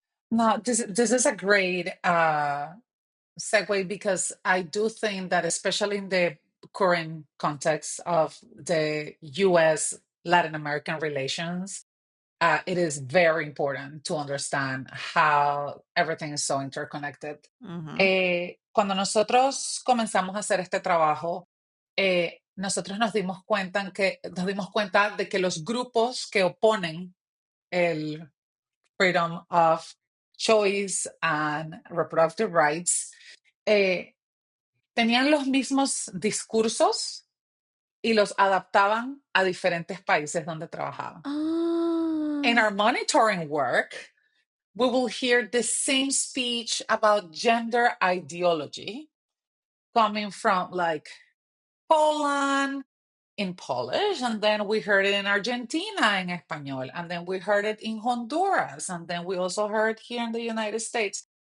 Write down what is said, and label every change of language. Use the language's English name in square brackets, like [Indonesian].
[English] No, this is a great segue, because I do think that, especially in the current context of the US Latin American relations, it is very important to understand how everything is so interconnected. [Spanish] Cuando nosotros comenzamos a hacer este trabajo, nosotros nos dimos cuenta de que los grupos que oponen el [English] freedom of choice and reproductive rights [Spanish] tenían los mismos discursos y los adaptaban a diferentes países donde trabajaban. [English] In our monitoring work, we will hear the same speech about gender ideology coming from like Poland in Polish, and then we heard it in Argentina in Español, and then we heard it in Honduras, and then we also heard here in the United States.